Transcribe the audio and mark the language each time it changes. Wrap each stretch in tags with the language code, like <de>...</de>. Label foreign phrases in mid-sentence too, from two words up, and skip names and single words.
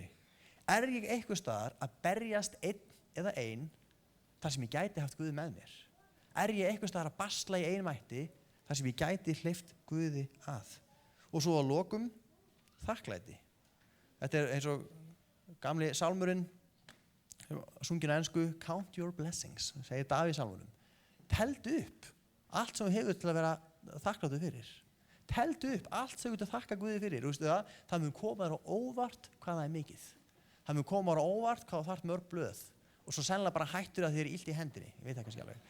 <is>Ég eitthvað staðar að berjast einn eða ein þar sem ég gæti haft Guð með mér? Ég eitthvað staðar að basla í einmætti þar sem ég gæti hleypt Guði að? Og svo að lokum, þakklæti. Þetta eins og gamli sálmurinn, sungin á ensku,</is> <en>count your blessings,</en> <is>segir Davíð í sálmunum. Teldu upp allt sem þú hefur til að vera þakkláttur fyrir. Teldu upp allt sem þú getur þakka Guði fyrir. Það mun koma þér á óvart hvað það er mikið. Það mun koma þér á óvart hvað þú þarft mörg blöð. Og svo sennilega bara hættur að þér illt í hendinni. Ég veit það kannski alveg.</is>